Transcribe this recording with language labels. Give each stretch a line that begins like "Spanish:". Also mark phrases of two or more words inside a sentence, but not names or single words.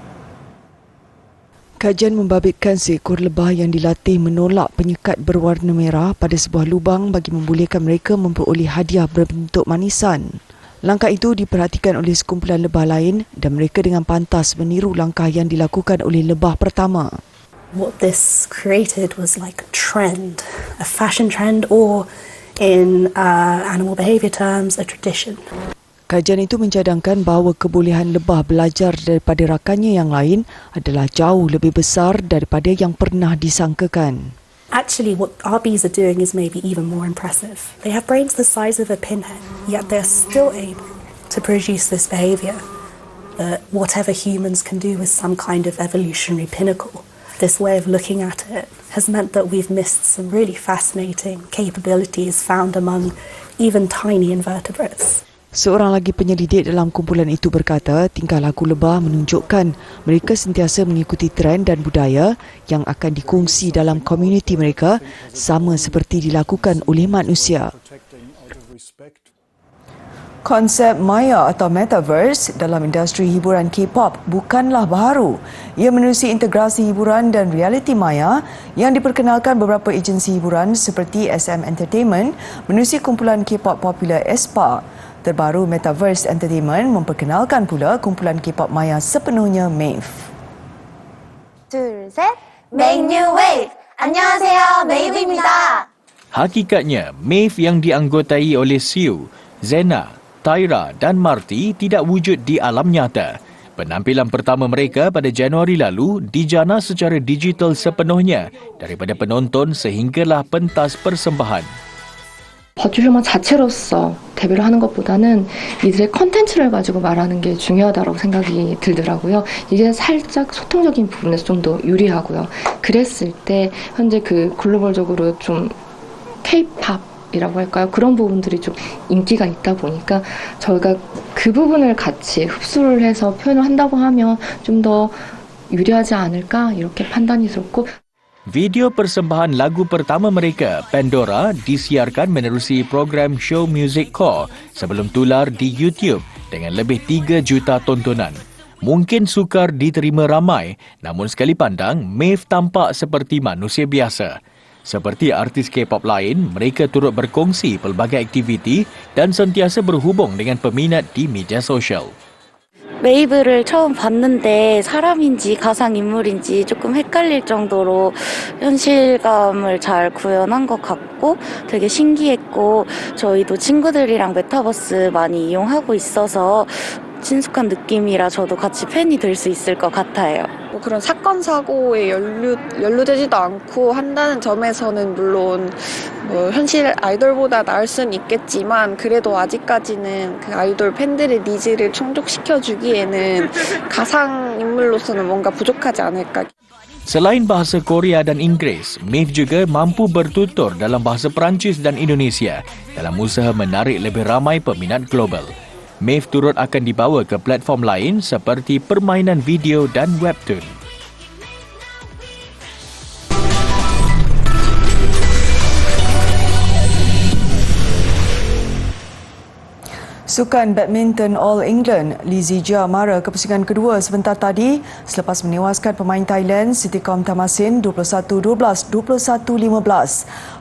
Malay: Kajian membabitkan seekor lebah yang dilatih menolak penyekat berwarna merah pada sebuah lubang bagi membolehkan mereka memperoleh hadiah berbentuk manisan. Langkah itu diperhatikan oleh sekumpulan lebah lain dan mereka dengan pantas meniru langkah yang dilakukan oleh lebah pertama.
English: What this created was like a trend, a fashion trend, or in animal behaviour terms, a tradition.
Malay: Kajian itu mencadangkan bahawa kebolehan lebah belajar daripada rakannya yang lain adalah jauh lebih besar daripada yang pernah disangkakan.
English: Actually, what our bees are doing is maybe even more impressive. They have brains the size of a pinhead, yet they're still able to produce this behaviour that whatever humans can do is some kind of evolutionary pinnacle. This way of looking at it has meant that we've missed some really fascinating capabilities found among even tiny invertebrates.
Malay: Seorang lagi penyelidik dalam kumpulan itu berkata, tingkah laku lebah menunjukkan mereka sentiasa mengikuti trend dan budaya yang akan dikongsi dalam komuniti mereka sama seperti dilakukan oleh manusia. Konsep Maya atau Metaverse dalam industri hiburan K-pop bukanlah baharu. Ia menerusi integrasi hiburan dan realiti maya yang diperkenalkan beberapa agensi hiburan seperti SM Entertainment menerusi kumpulan K-pop popular aespa. Terbaru Metaverse Entertainment memperkenalkan pula kumpulan K-pop maya sepenuhnya MAVE.
Korean: 둘, 셋,
English: Make New Wave.
Korean: 안녕하세요, MAVE입니다.
Malay: Hakikatnya, MAVE yang dianggotai oleh Siu, Zena, Tyra dan Marty tidak wujud di alam nyata. Penampilan pertama mereka pada Januari lalu dijana secara digital sepenuhnya daripada penonton sehinggalah pentas persembahan.
Korean: 버추휴먼 자체로서 데뷔를 하는 것보다는 이들의 컨텐츠를 가지고 말하는 게 중요하다고 생각이 들더라고요. 이게 살짝 소통적인 부분에서 좀 더 유리하고요. 그랬을 때 현재 그 글로벌적으로 좀 K-팝이라고 할까요? 그런 부분들이 좀 인기가 있다 보니까 저희가 그 부분을 같이 흡수를 해서 표현을 한다고 하면 좀 더 유리하지 않을까 이렇게 판단이 들었고.
Malay: Video persembahan lagu pertama mereka, Pandora, disiarkan menerusi program Show Music Core sebelum tular di YouTube dengan lebih 3 juta tontonan. Mungkin sukar diterima ramai, namun sekali pandang, MAVE tampak seperti manusia biasa. Seperti artis K-pop lain, mereka turut berkongsi pelbagai aktiviti dan sentiasa berhubung dengan peminat di media sosial.
Korean: 메이브를 처음 봤는데 사람인지 가상인물인지 조금 헷갈릴 정도로 현실감을 잘 구현한 것 같고 되게 신기했고 저희도 친구들이랑 메타버스 많이 이용하고 있어서 친숙한 느낌이라 저도 같이 팬이 될 수 있을 것 같아요. 뭐 그런 사건 사고에 연루되지도 않고 한다는 점에서는 물론 뭐 현실 아이돌보다 나을 수는 있겠지만 그래도 아직까지는 그 아이돌 팬들의 니즈를 충족시켜주기에는 가상 인물로서는 뭔가 부족하지 않을까.
Malay: Selain bahasa Korea dan Inggeris, MAVE juga mampu bertutur dalam bahasa Perancis dan Indonesia dalam usaha menarik lebih ramai peminat global. MAVE turut akan dibawa ke platform lain seperti permainan video dan webtoon. Sukan badminton All England, Lee Zijia mara ke pusingan kedua sebentar tadi selepas menewaskan pemain Thailand Sitikom Tamasin 21-12, 21-15.